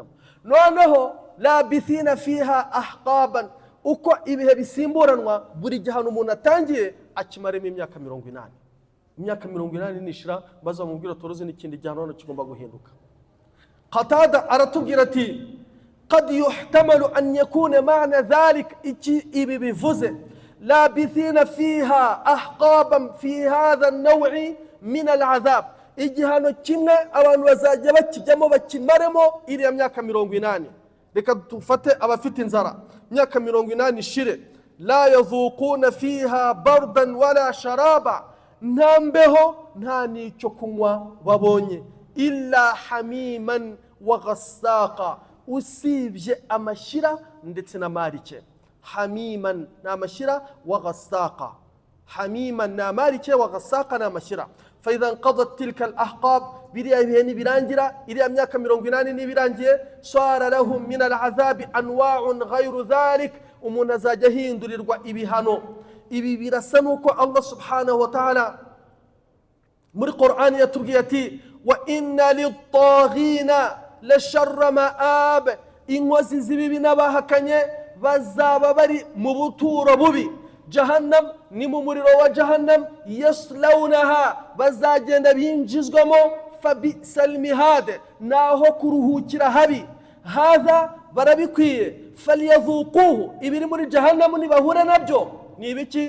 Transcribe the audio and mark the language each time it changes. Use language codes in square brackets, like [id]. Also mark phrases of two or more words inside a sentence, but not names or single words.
[rw] Noneho [ar] لابثين فيها أحقابا, [rw] uko ibihe bisimburanwa buri gihano umuntu atangiye akimaremo imyaka 80. Imyaka 80 nishira bazamubwira toroze n'ikindi gihano hano kigomba guhinduka. Qatada aratubwira ati [ar] قد يحتمل أن يكون معنى ذلك إبي بفزة لابثين فيها أحقابا في هذا النوع من العذاب. [rw] igihano kimwe abantu bazajya bakijyamo bakimaremo iriya myaka 80. Reka tufate abafite inzara, myaka 80 ishire, [ar] لا يذوقون فيها بردا ولا شرابا, [rw] nta mbeho nta n'icyo kunywa babonye, [ar] إلا حميما وغساقا, [rw] usibye amashira ndetse na marike. Hamiman na amashira [ar] وغساقا حميما [rw] na marike [ar] وغساقا [rw] na amashira. [ar] فإذا انقضت تلك الأحقاب [rw] biriya bihe nibirangira, iriya myaka 80 nibirangiye, [ar] صار لهم من العذاب أنواع غير ذلك, [rw] umuntu azajya ahindurirwa ibihano. Ibi birasa nuko Allah [ar] سبحانه وتعالى [rw] muri Qur'an yatubwiye ati [ar] وإن للطاغين لشر مآب, [rw] inkozi z'ibibi n'abahakanye bazaba bari mu buturo bubi. Jahannam ni mu muriro wa jahannam, yaslawnaha, bazagenda binjizwamo, [ar] فبئس المهاد, [rw] naho kuruhukira habi. Hadha barabikwiye, falyadhuquhu, ibiri muri jahannam nibahura nabyo ni ibiki?